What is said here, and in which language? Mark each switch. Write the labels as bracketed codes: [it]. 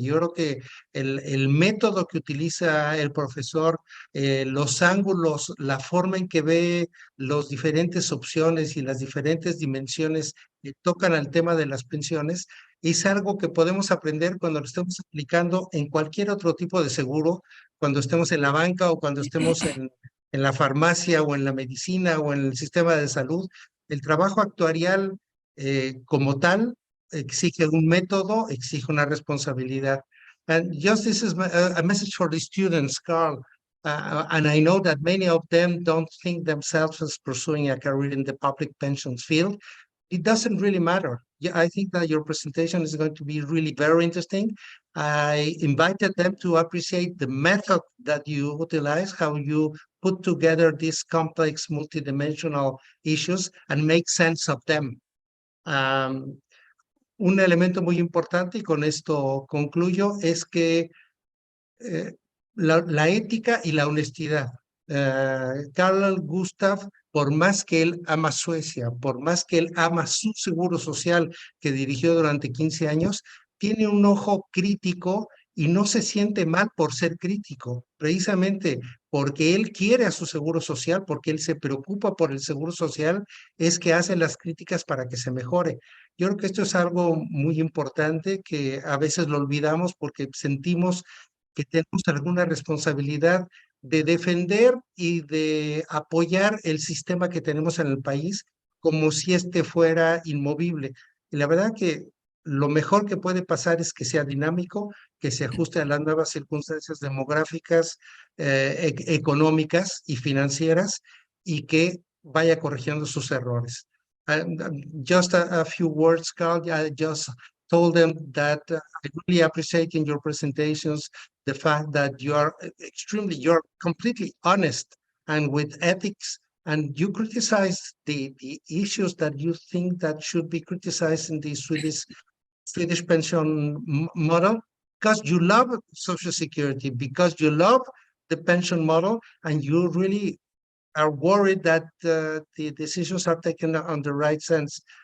[es] Yo creo que el método que utiliza el profesor, los ángulos, la forma en que ve las diferentes opciones y las diferentes dimensiones que tocan al tema de las pensiones, es algo que podemos aprender cuando lo estemos aplicando en cualquier otro tipo de seguro, cuando estemos en la banca o cuando estemos en la farmacia o en la medicina o en el sistema de salud. El trabajo actuarial como tal exige un método, exige una responsabilidad. [en] And just this is a message for the students, Carl. And I know that many of them don't think themselves as pursuing a career in the public pensions field. It doesn't really matter. Yeah, I think that your presentation is going to be really very interesting. I invited them to appreciate the method that you utilize, how you put together these complex multidimensional issues and make sense of them. [es] Un elemento muy importante, y con esto concluyo, es que la ética y la honestidad. Karl Gustaf, por más que él ama Suecia, por más que él ama su seguro social que dirigió durante 15 años, tiene un ojo crítico y no se siente mal por ser crítico, precisamente porque él quiere a su seguro social, porque él se preocupa por el seguro social, es que hace las críticas para que se mejore. Yo creo que esto es algo muy importante que a veces lo olvidamos porque sentimos que tenemos alguna responsabilidad de defender y de apoyar el sistema que tenemos en el país como si este fuera inmovible. Y la verdad que lo mejor que puede pasar es que sea dinámico, que se ajuste a las nuevas circunstancias demográficas, económicas y financieras y que vaya corrigiendo sus errores. [en] Just a few words, Carl. I just told them that I really appreciate in your presentations the fact that you're completely honest and with ethics, and you criticize the issues that you think that should be criticized in the Swedish pension model, because you love Social Security, because you love the pension model, and you really are worried that the decisions are taken on the right sense.